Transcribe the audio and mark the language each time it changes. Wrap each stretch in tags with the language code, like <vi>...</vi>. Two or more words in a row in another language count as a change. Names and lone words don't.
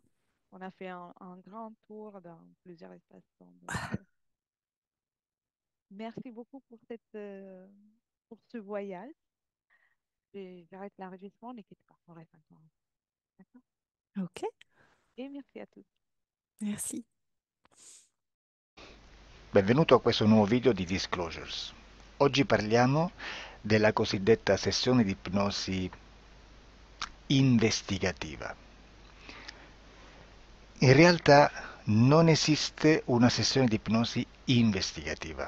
<fr>on a fait un grand tour dans plusieurs espaces-temps. Donc, merci beaucoup pour pour ce voyage. J'arrête l'enregistrement, n'inquiète pas, on reste encore. D'accord? Ok, Et merci à tous. merci.</fr> <it>Benvenuto a questo nuovo video di Disclosures. Oggi parliamo della cosiddetta sessione di ipnosi investigativa. In realtà non esiste una sessione di ipnosi investigativa.</it>